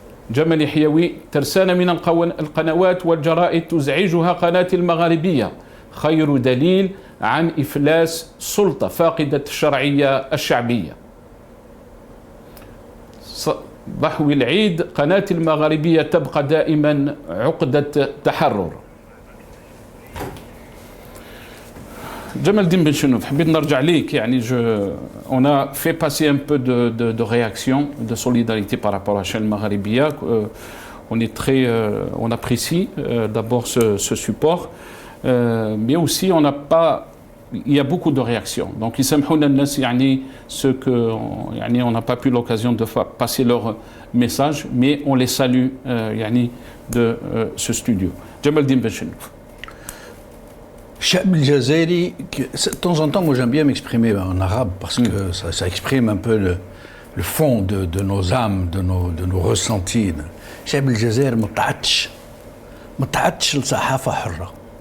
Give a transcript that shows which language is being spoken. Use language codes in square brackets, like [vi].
[ar] جمال يحيوي ترسانة من القنوات والجرائد تزعجها قناة المغاربية خير دليل عن إفلاس سلطة فاقدة الشرعية الشعبية. ضحوي العيد قناة المغاربية تبقى دائما عقدة تحرر. [fr] Jamal Din Benchenouf, [ar] حبيت نرجع ليك يعني [fr] on a fait passer un peu de réaction, de solidarité par rapport à la chaîne Magharibia. On apprécie d'abord ce support, mais aussi il y a beaucoup de réactions. Donc [ar] يسامحونا الناس يعني [fr] ceux que يعني on n'a pas pu l'occasion de passer leur message, mais on les salue يعني de ce studio. Jamal Din Benchenouf. [ar] الشعب الجزائري [fr] de temps en temps, moi j'aime bien m'exprimer en arabe parce que ça exprime un peu le fond de nos âmes, de nos ressentis. [ar] الشعب الجزائري متعطش لصحافة حرة.